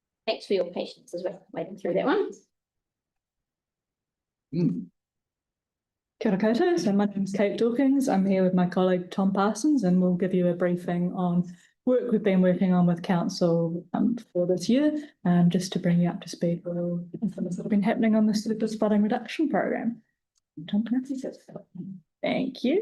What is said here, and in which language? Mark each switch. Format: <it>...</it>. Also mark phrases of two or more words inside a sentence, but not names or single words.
<en>Thanks for your patience as well, waiting through that one.</en> <mi>Kia ora koutou.</mi> <en>So my name is Kate Dawkins. I'm here with my colleague Tom Parsons, and we'll give you a briefing on work we've been working on with council for this year, just to bring you up to speed with all the things that have been happening on the surface flooding reduction program. Tom, can I see that? Thank you.</en>